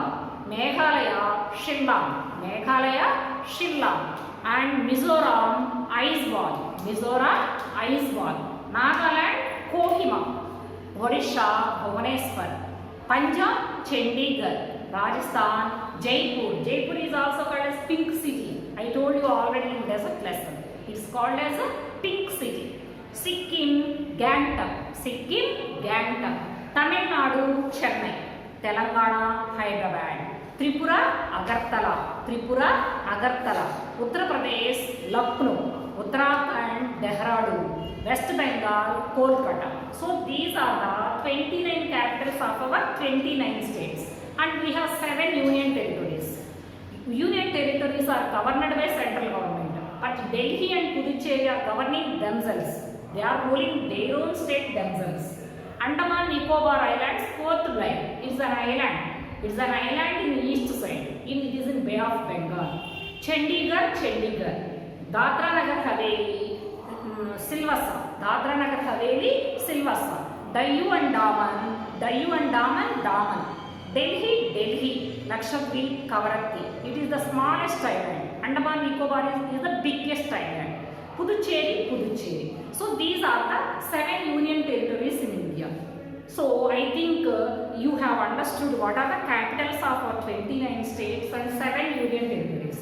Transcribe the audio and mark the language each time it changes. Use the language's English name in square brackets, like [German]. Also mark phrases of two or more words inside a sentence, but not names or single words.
[English] Meghalaya? Shillong. Meghalaya? Shillong. And Mizoram? Aizawl. Mizoram? Aizawl. Nagaland? Kohima. Odisha? Bhubaneswar. Punjab? Chandigarh. Rajasthan? Jaipur. Jaipur is also called as Pink City. I told you already in desert lesson. It's called as a Pink City. Sikkim? Gangtok. Sikkim? Gangtok. Tamil Nadu? Chennai. Telangana? Hyderabad. Tripura? Agartala. Tripura? Agartala. Uttar Pradesh? Lucknow. Uttarakhand? Dehradun. West Bengal? Kolkata. So these are the 29 capitals of our 29 states. And we have 7 union territories. Union territories are governed by central government. But Delhi and Puducherry are governing themselves. They are ruling their own state themselves. Andaman Nicobar Islands, 4th line. It's an island. It's an island in the east side. It is in Bay of Bengal. Chandigarh, Chandigarh. Dadra Nagar Haveli, Silvassa. Dadra Nagar Haveli, Silvassa. Dayu and Daman, Daman. Delhi, Delhi. Lakshadweep, Kavaratti. It is the smallest island. Andaman Nicobar is the biggest island. Puducherry, Puducherry. So these are the 7 union territories in India. So I think you have understood what are the capitals of our 29 states and 7 union territories.